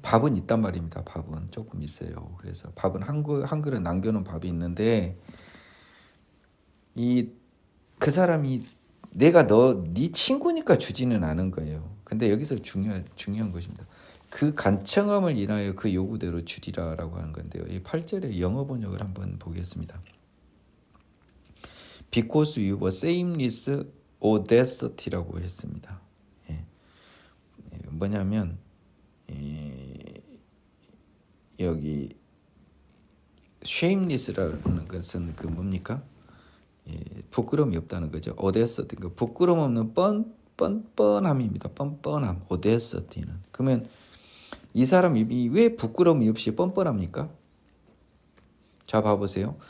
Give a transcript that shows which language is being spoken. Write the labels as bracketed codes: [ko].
[ko] 밥은 있단 말입니다. 밥은 조금 있어요. 그래서 밥은 한 그릇 남겨놓은 밥이 있는데 그 사람이 내가 네 친구니까 주지는 않은 거예요. 근데 여기서 중요한 것입니다. 그 간청함을 인하여 그 요구대로 주리라라고 하는 건데요. 이 8절의 영어 번역을 한번 보겠습니다. [en] Because you were shameless audacity [ko] 라고 했습니다. 뭐냐면 여기 shameless라는 것은 그 뭡니까? 부끄러움이 없다는 거죠. audacity, 부끄러움 없는 뻔뻔함입니다. 뻔뻔함, audacity는. 그러면 이 사람이 왜 부끄러움이 없이 뻔뻔합니까? 자, 봐보세요.